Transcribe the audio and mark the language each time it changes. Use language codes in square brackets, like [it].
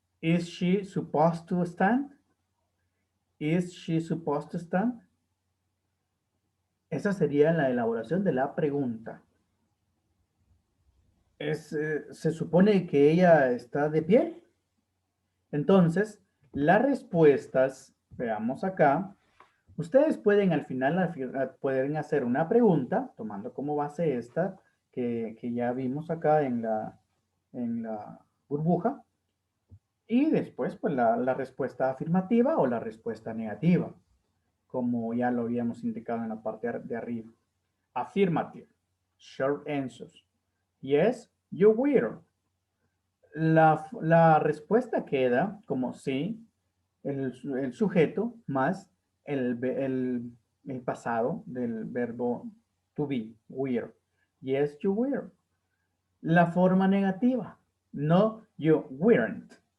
[en] Is she supposed to stand? Is she supposed to stand? [es] Esa sería la elaboración de la pregunta. Se supone que ella está de pie. Entonces, las respuestas, veamos acá, ustedes pueden al final pueden hacer una pregunta, tomando como base esta que ya vimos acá en la burbuja, y después pues la respuesta afirmativa o la respuesta negativa, como ya lo habíamos indicado en la parte de arriba. [en] Affirmative, short answers. Yes, you will. [es] La respuesta queda como sí, el sujeto más el pasado del verbo to be, will. [en] Yes, you will. [es] La forma negativa, no, [en] you weren't.